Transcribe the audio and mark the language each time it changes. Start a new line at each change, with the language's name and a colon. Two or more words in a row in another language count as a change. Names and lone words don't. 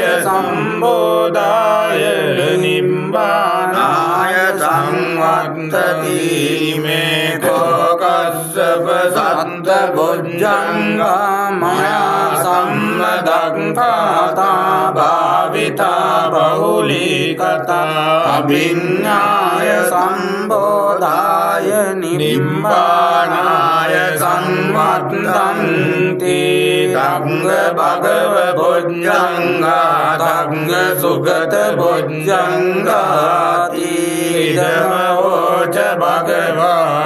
Pali: සම්බෝධාය නිබ්බානාය සංවත්තති මේ කස්සප සත්ත බොජ්ජංගා මයා සම්මදක්ඛාතා භාවිතා බහුලී කතා අභිඤ්ඤාය සම්බෝධාය නිබ්බානාය සංවත්තන්ති ධම්ම භගව බොජ්ජංගා ධම්ම සුගත බොජ්ජංගාති ධම්මෝච භගවා